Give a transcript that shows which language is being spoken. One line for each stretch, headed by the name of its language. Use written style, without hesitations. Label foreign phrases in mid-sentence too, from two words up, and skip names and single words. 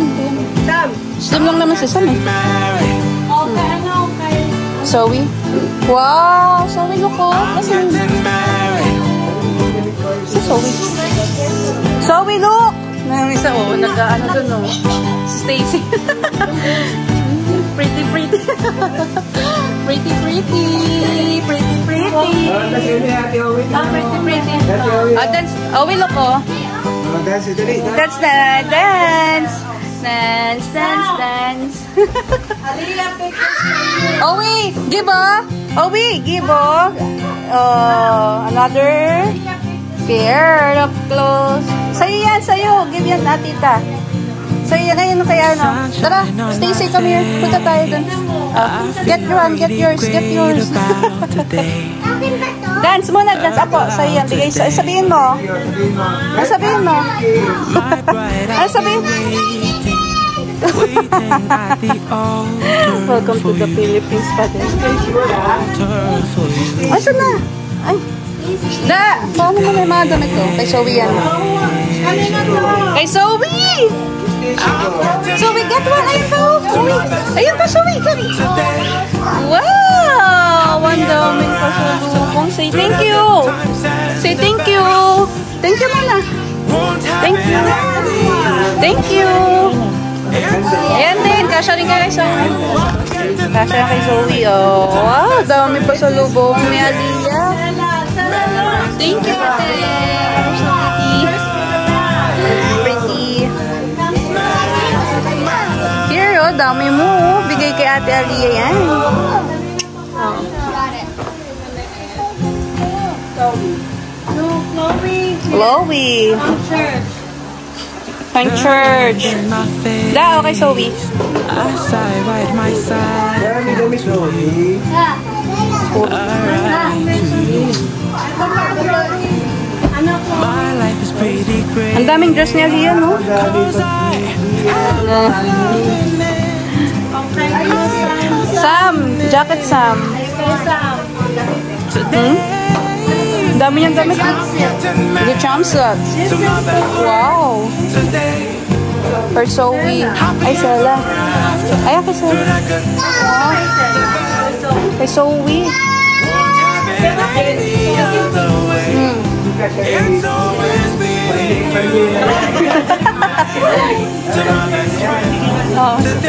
Filipino: Slim lang naman si Sam, eh. Okay, ano, okay. Zoe. Wow, Zoe, look, oh. Kasi si Zoe.
English: Zoe, look!
Filipino: Nang isa, oh, nag-ano dun, oh. Stacy.
English: Pretty, pretty. Pretty, pretty. Pretty, pretty. Pretty, pretty. Dance. Owi, look, oh. Dance, dance, dance. Dance, dance, dance. Owi, give, oh. Owi, give, oh. Another pair of clothes.
Filipino: Sa'yo yan, sa'yo. Give yan, Tita. Sa'yo yan, ayun kaya, no? Tara, Stacy,
English: come here.
Filipino: Punta tayo dun.
English: Get one, get yours, get yours.
Filipino: Dance muna, dance ako. Sa'yo yan, bigay. Sabihin mo. Ano sabihin mo? Ano sabihin?
English: Welcome to the Philippines pa din.
Filipino: Ay, saan na? Ay. Da! Paano mo na yung mga damit ko? Kay Zoe yan. Kay Zoe! Zoe,
English: get one!
Filipino: Ayun pa, Zoe! Ayun pa, Zoe! Wow! Ang daming pasalubong.
English: Say thank you! Say thank you! Thank you, Mama! Thank you! Thank you!
Filipino: Ayan din, kasya rin kay Zoe. Kasya kay Zoe, oh. Wow, dami pasalubong ni Aliyah.
English: Thank you, Ate. Pretty. Here,
Filipino: oh, dami mo. Bigay kay Ate Aliyah yan.
English: Oh. No, Chloe. Chloe.
Filipino: Pang church. Da, okay, Zoe. Ang daming dress niya diyan, no? Sam, jacket Sam. Dami niyang damit.
English: The jumpsuit. Wow. For Zoe. Ay, Sela.
Filipino: Ay, kay Sela. Wow. Kay Zoe. Oh.